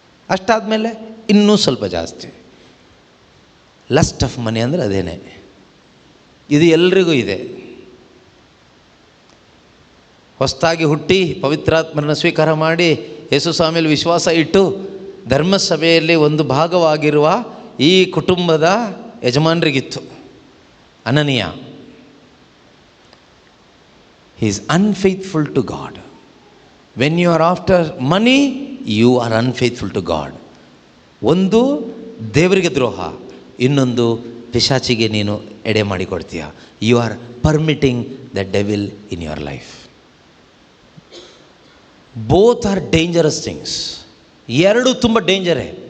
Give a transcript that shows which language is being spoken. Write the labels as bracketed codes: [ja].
[kn] ಅಷ್ಟಾದಮೇಲೆ ಇನ್ನೂ ಸ್ವಲ್ಪ ಜಾಸ್ತಿ. [en] lust of money [kn] ಅಂದರೆ ಅದೇನೆ. ಇದು ಎಲ್ರಿಗೂ ಇದೆ. ಹೊಸದಾಗಿ ಹುಟ್ಟಿ ಪವಿತ್ರಾತ್ಮರನ್ನು ಸ್ವೀಕಾರ ಮಾಡಿ ಯೇಸು ಸ್ವಾಮಿಯಲ್ಲಿ ವಿಶ್ವಾಸ ಇಟ್ಟು ಧರ್ಮಸಭೆಯಲ್ಲಿ ಒಂದು ಭಾಗವಾಗಿರುವ ಈ ಕುಟುಂಬದ ಯಜಮಾನರಿಗಿತ್ತು. [en] ಅನನೀಯ, he is unfaithful to God. When you are after money, you are unfaithful to God. [kn] ಒಂದು ದೇವರಿಗೆ ದ್ರೋಹ, ಇನ್ನೊಂದು ಪಿಶಾಚಿಗೆ ನೀನು ಎಡೆ ಮಾಡಿಕೊಡ್ತೀಯ. [en] You are permitting the devil in your life. Both are dangerous things. [kn] ಎರಡೂ ತುಂಬ ಡೇಂಜರೇ.